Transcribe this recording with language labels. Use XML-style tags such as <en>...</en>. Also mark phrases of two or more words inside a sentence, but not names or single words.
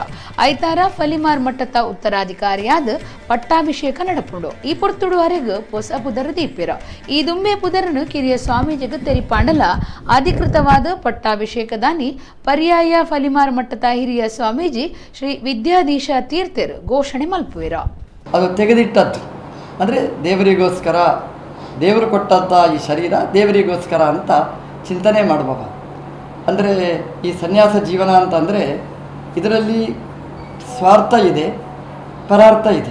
<tcy>ಐತಾರ ಫಲಿಮಾರ್ ಮಠದ ಉತ್ತರಾಧಿಕಾರಿಯಾದ ಪಟ್ಟಾಭಿಷೇಕ ನಡಪುಂಡು. ಈ ಪೊರ್ತುಡುವರೆಗೆ ಹೊಸ ಪುದರ ದೀಪಿರ. ಈ ದುಂಬೆ ಪುದರನು ಕಿರಿಯ ಸ್ವಾಮೀಜಿಗೆ ತೆರಿಪಾಂಡಲ ಅಧಿಕೃತವಾದ ಪಟ್ಟಾಭಿಷೇಕದಾನಿ ಪರ್ಯಾಯ ಫಲಿಮಾರ್ ಮಠದ ಹಿರಿಯ ಸ್ವಾಮೀಜಿ ಶ್ರೀ ವಿದ್ಯಾಧೀಶ ತೀರ್ಥರು ಘೋಷಣೆ ಮಲ್ಪುವಿರ.</tcy> <kn>ಅದು ತೆಗೆದಿಟ್ಟದ್ದು ಅಂದರೆ ದೇವರಿಗೋಸ್ಕರ, ದೇವರು ಕೊಟ್ಟಂಥ ಈ ಶರೀರ ದೇವರಿಗೋಸ್ಕರ ಅಂತ ಚಿಂತನೆ ಮಾಡುವವ. ಅಂದರೆ ಈ ಸನ್ಯಾಸ ಜೀವನ ಅಂತಂದರೆ ಇದರಲ್ಲಿ ಸ್ವಾರ್ಥ ಇದೆ, ಪರಾರ್ಥ ಇದೆ.</kn>